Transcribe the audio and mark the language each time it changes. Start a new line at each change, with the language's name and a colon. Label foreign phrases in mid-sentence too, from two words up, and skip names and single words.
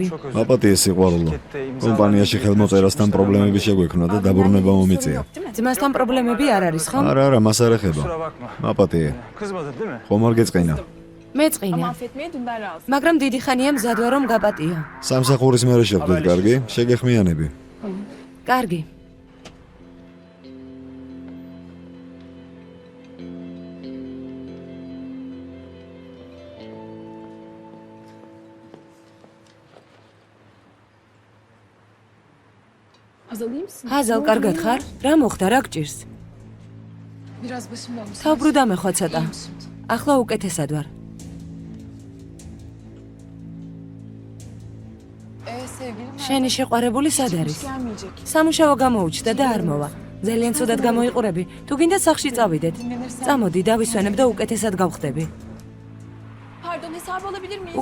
Turkish: Çok özür dilerim.
Georgian: აპატია სიყვარულო. კომპანიაში ხელმოწერასთან პრობლემები შეგვექმნა და დაბრუნება მომიწია. ძმასთან პრობლემები არ არის, ხო? არა, არა, მას არ ეხება.
Turkish: Kusura bakma.
Georgian: აპატია.
Turkish: Kızmadın değil mi?
Georgian: ხომ არ გეწყინა?
Turkish: Ama
Georgian: მეწყინა.
Turkish: affetmeye dünden razı.
Georgian: მაგრამ დიდი ხანია მზადვა რომ გაპატიო. სამსახურის მერე შეხვდით, კარგი? შეგეხმიანები. კარგი.
Turkish: Hazal iyi misin?
Georgian: ჰაზალ, კარგად ხარ? რა მოხდა, რა გჭირს?
Turkish: Biraz başım dönmüş.
Georgian: თავბრუ დამეხვა ცოტა. ახლა უკეთესად ვარ.
Turkish: Sevgilim
Georgian: შენი შეყვარებული სად არის?
Turkish: gelmeyecek.
Georgian: სამუშაო გამოუჩნდა და არ მოვა. ძალიან ცუდად გამოიყურები. თუ გინდა სახლში წავიდეთ. წამოდი, დავისვენებ და უკეთესად გავხდები.
Turkish: Pardon hesabı alabilir miyiz?